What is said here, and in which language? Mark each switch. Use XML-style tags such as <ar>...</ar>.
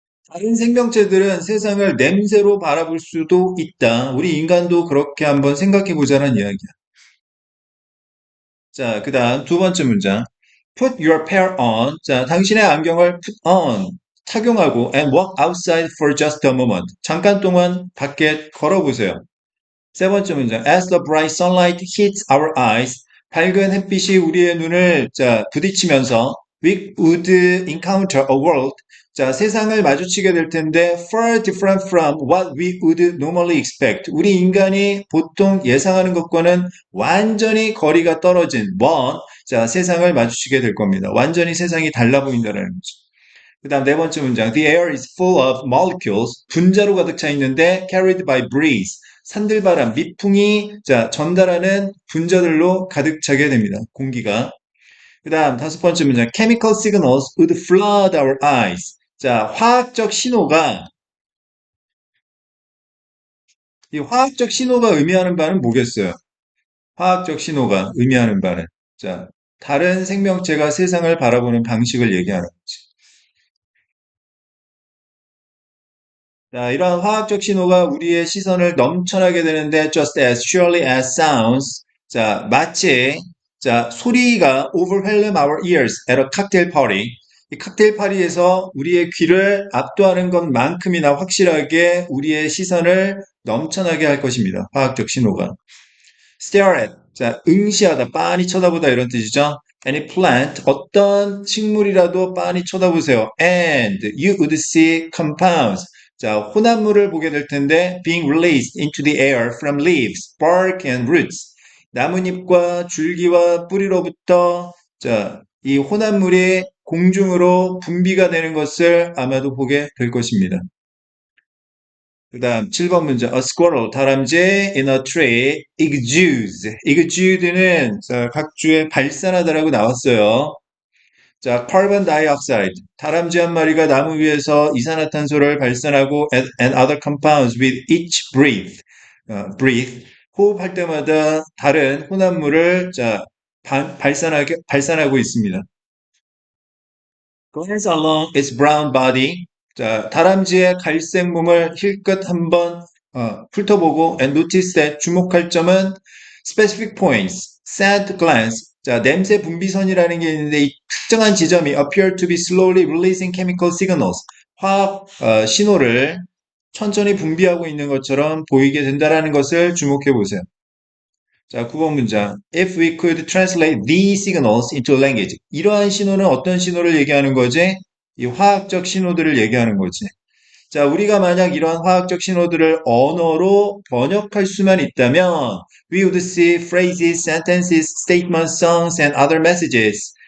<ko>다른 생명체들은 세상을 냄새로 바라볼 수도 있다. 우리 인간도 그렇게 한번 생각해 보자는 이야기야. 자, 그 다음 두 번째 문장.</ko> <en>Put your pair on.</en> <ko>자, 당신의 안경을</ko> <en>put on.</en> <ko>착용하고</ko> <en>and walk outside for just a moment.</en> <ko>잠깐 동안 밖에 걸어보세요. 세 번째 문장.</ko> <en>As the bright sunlight hits our eyes.</en> <ko>밝은 햇빛이 우리의 눈을 자, 부딪히면서</ko> <en>we would encounter a world.</en> <ko>자, 세상을 마주치게 될 텐데</ko> <en>far different from what we would normally expect.</en> <ko>우리 인간이 보통 예상하는 것과는 완전히 거리가 떨어진 먼 자, 세상을 마주치게 될 겁니다. 완전히 세상이 달라 보인다는 거죠. 그 다음 네 번째 문장.</ko> <en>The air is full of molecules.</en> <ko>분자로 가득 차 있는데</ko> <en>carried by breeze.</en> <ko>산들바람, 미풍이 자, 전달하는 분자들로 가득 차게 됩니다. 공기가. 그 다음 다섯 번째 문장.</ko> <en>Chemical signals would flood our eyes.</en> <ko>자, 화학적 신호가 이 화학적 신호가 의미하는 바는 뭐겠어요? 화학적 신호가 의미하는 바는 자, 다른 생명체가 세상을 바라보는 방식을 얘기하는 거지. 자, 이러한 화학적 신호가 우리의 시선을 넘쳐나게 되는데</ko> <en>just as surely as sounds.</en> <ko>자, 마치 자, 소리가</ko> <en>overwhelm our ears at a cocktail party.</en> <ko>이 칵테일 파리에서 우리의 귀를 압도하는 것만큼이나 확실하게 우리의 시선을 넘쳐나게 할 것입니다. 화학적 신호가.</ko> <en>stare at.</en> <ko>자, 응시하다, 빤히 쳐다보다 이런 뜻이죠.</ko> <en>Any plant,</en> <ko>어떤 식물이라도 빤히 쳐다보세요.</ko> <en>And you would see compounds.</en> <ko>자, 혼합물을 보게 될 텐데</ko> <en>being released into the air from leaves, bark and roots.</en> <ko>나뭇잎과 줄기와 뿌리로부터 자, 이 혼합물이 공중으로 분비가 되는 것을 아마도 보게 될 것입니다. 그 다음 7번 문제.</ko> <en>A squirrel, 다람쥐 in a tree exudes.</en> <ko>exude는 자, 각주에 발산하다라고 나왔어요.</ko> <en>자, carbon dioxide.</en> <ko>다람쥐 한 마리가 나무 위에서 이산화탄소를 발산하고</ko> <en>and other compounds with each breath. breathe.</en> <ko>호흡할 때마다 다른 혼합물을 자, 발산하고 있습니다.</ko> <en>Glance along its brown body.</en> <ko>자, 다람쥐의 갈색 몸을 힐끗 한번 훑어보고</ko> <en>and notice that</en> <ko>주목할 점은</ko> <en>specific points, scent glance.</en> <ko>자, 냄새 분비선이라는 게 있는데 이 특정한 지점이</ko> <en>appear to be slowly releasing chemical signals.</en> <ko>화학 신호를 천천히 분비하고 있는 것처럼 보이게 된다라는 것을 주목해 보세요. 자, 9번 문장.</ko> <en>If we could translate these signals into language.</en> <ko>이러한 신호는 어떤 신호를 얘기하는 거지? 이 화학적 신호들을 얘기하는 거지. 자, 우리가 만약 이러한 화학적 신호들을 언어로 번역할 수만 있다면</ko> <en>we would see phrases, sentences, statements, songs, and other messages.</en>